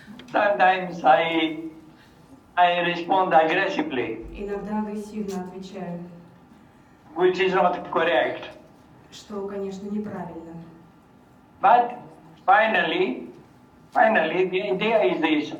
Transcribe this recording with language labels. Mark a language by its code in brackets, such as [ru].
[en] sometimes I respond aggressively, [ru] Иногда агрессивно отвечаю, [en] which is not correct. [ru] что, конечно, неправильно. [en] But finally, the idea is this.